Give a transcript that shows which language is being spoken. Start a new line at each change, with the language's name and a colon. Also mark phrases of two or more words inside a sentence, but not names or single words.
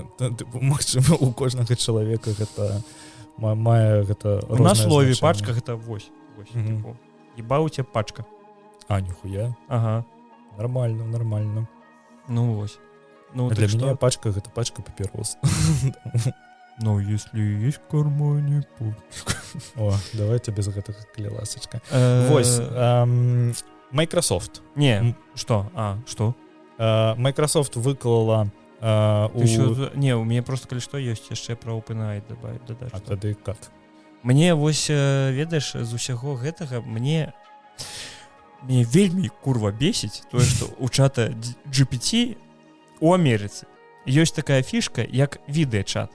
Belarusian: Магчыма, у кожнага чалавека гэта мае гэта рознае значэнне. На слове пачка гэта вось. Ебаў ця пачка. Ніхуя. Ага. Нормально. Ну вось. Для мяне пачка гэта пачка папірос.
Russian: Но если есть в кармане пачка.
Belarusian: О, давайте без гэтага, калі ласачка. Вось. Microsoft. Не, што? Што? Microsoft выклала... Не, у мяне просто, калі што, ёсць яшчэ пра OpenAI дадаць. А тады кат. Мне, вось, ведаеш, з усяго гэтага, мне вельмі, курва, бесіць тое, што у чата GPT у Амерыцы ёсць такая фішка, як відэачат.